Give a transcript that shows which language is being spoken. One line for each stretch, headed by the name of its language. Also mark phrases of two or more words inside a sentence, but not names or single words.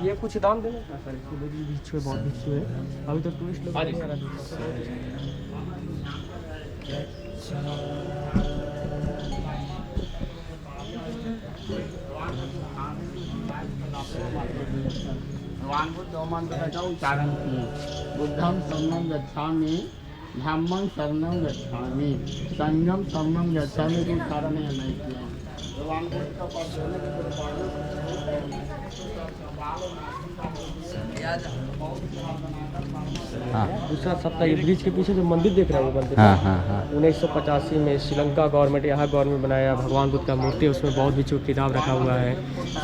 Hindi: ये कुछ दान देना था सर, इसको दे दीजिए। भिक्षु है, बहुत भिक्षु है। अभी तो टूरिस्ट लोग नहीं आ रहा भगवान बुद्ध उच्चारण किए।
Pali: बुद्धम शरणं गच्छामि, धम्मं शरणं गच्छामि, संघं शरणं गच्छामि।
Hindi: तो उच्चारण नहीं किया। भगवान बुद्ध का पास होने के हाँ दूसरा सप्ताह ये ब्रिज के पीछे जो मंदिर देख रहे हैं वो मंदिर हाँ हाँ हाँ 1985 में श्रीलंका गवर्नमेंट यहाँ गवर्नमेंट बनाया भगवान बुद्ध का मूर्ति है, उसमें बौद्ध भिक्षु किताब रखा हुआ है।